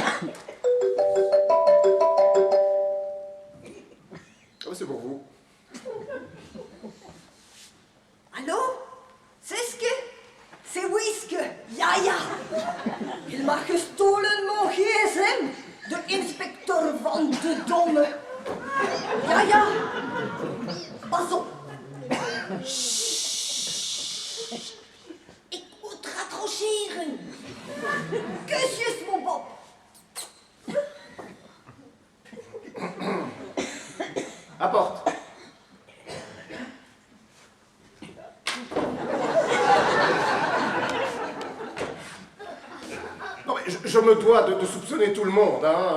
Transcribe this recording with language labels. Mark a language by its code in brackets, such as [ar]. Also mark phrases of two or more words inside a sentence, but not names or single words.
[fr] Ah, c'est pour vous. Allô? C'est que? C'est Whisk! [nl] Ja, ja! [fr] Il m'a gestolen mon gsm, [nl] de inspecteur [fr] Van de Domme. [nl] Ja, ja! Pas op! Sst. Ik moet raccrocheren! Kusjes, [fr] mon Bob! Apporte. Non mais je me dois de soupçonner tout le monde, hein.